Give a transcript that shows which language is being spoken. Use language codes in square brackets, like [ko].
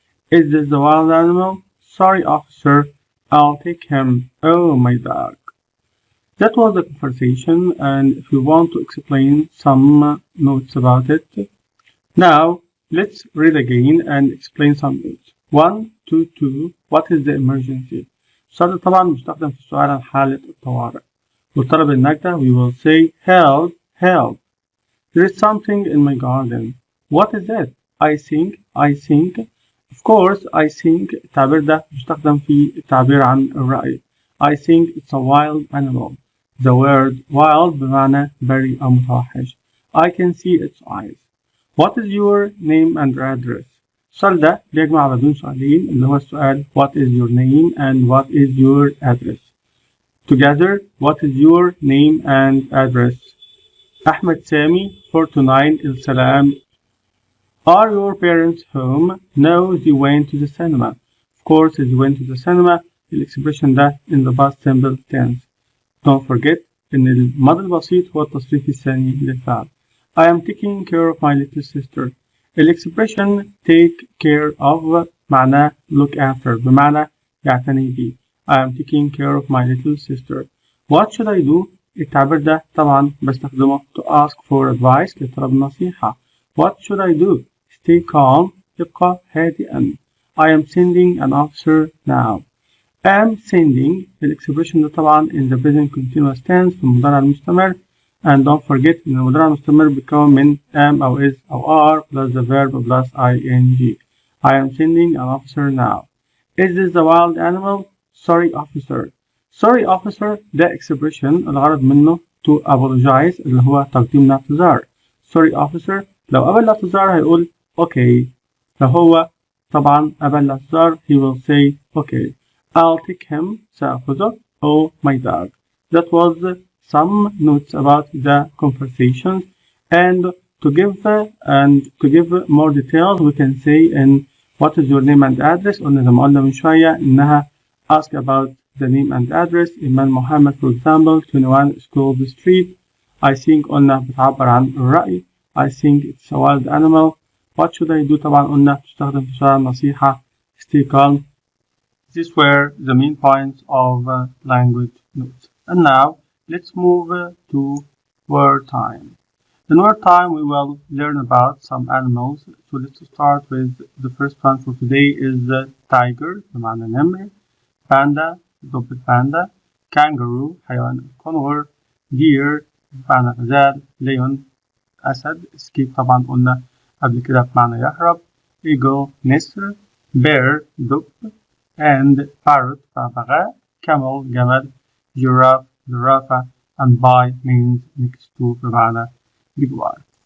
[en] Is this the wild animal? Sorry, officer. I'll take him. Oh, my dog. That was the conversation, and if you want to explain some notes about it. Now, let's read again and explain some notes. 1, 2, 2. What is the emergency? [ar] السؤال طبعا مستخدم في السؤال عن حالة الطوارئ. والطلب النجدة [en] we will say help, help. There is something in my garden. What is it? I think. Of course, I think [ar] التعبير ده مستخدم في التعبير عن الرأي. [en] I think it's a wild animal. The word wild [ar] بمعنى بري أو متوحش. [en] I can see its eyes. What is your name and address? [ar] السؤال ده بيجمع ما بين سؤالين اللي هو السؤال [en] What is your name and what is your address? Together, what is your name and address? Ahmed Sami, 49 El Salam. Are your parents home? No, they went to the cinema. Of course, they went to the cinema. [ar] الإكسبريشن ده [en] in the past simple tense. Don't forget [ar] إن الماضي البسيط هو التصريف الثاني للفعل. [en] I am taking care of my little sister. [ar] الإكسبريشن [en] take care of [ar] معناه [en] look after [ar] بمعنى يعتني بي. [en] I am taking care of my little sister. What should I do؟ [ar] التعبير ده طبعا بستخدمه [en] to ask for advice [ar] لطلب النصيحة. [en] What should I do؟ Stay calm [ar] يبقى هادئا. [en] I am sending an officer now. am sending [ar] الإكسبريشن ده طبعا [en] in the present continuous tense [ar] في المضارع المستمر. [en] And don't forget [ar] إن المضارع المستمر بيتكون من [en] am [ar] أو [en] is أو are plus the verb plus ing. I am sending an officer now. Is this the wild animal? Sorry officer. Sorry officer [ar] ده expression الغرض منه [en] to apologize [ar] اللي هو تقديم الاعتذار. [en] Sorry officer [ar] لو قبل الاعتذار هيقول [en] okay. [ar] لو هو طبعا قبل الاعتذار [en] he will say okay. I'll take him [ar] سأخذه. [en] Oh my dog. That was some notes about the conversations, and to give more details we can say in what is your name and address. [ar] قلنا زي ما قلنا من شوية إنها [en] ask about the name and address. Iman Muhammad for example 21 School Street. I think [ar] قلنا بتعبر عن الرأي. [en] I think it's a wild animal. What should I do؟ [ar] طبعا قلنا تستخدم في شرح النصيحة. [en] Stay calm. These were the main points of language notes. And now let's move to word time. In word time we will learn about some animals. So let's start with the first one for today is tiger [ar] بمعنى نمر, [en] panda ضب الباندا, kangaroo [ar] حيوان الكنغر, [en] deer [ar] بمعنى غزال, [en] lion أسد, escape [ar] طبعا قلنا قبل كده بمعنى يهرب, [en] eagle نسر, bear دب, and parrot بغبغاء, camel جمل, giraffe زرافة, and by means next to [ar] بمعنى بجوار.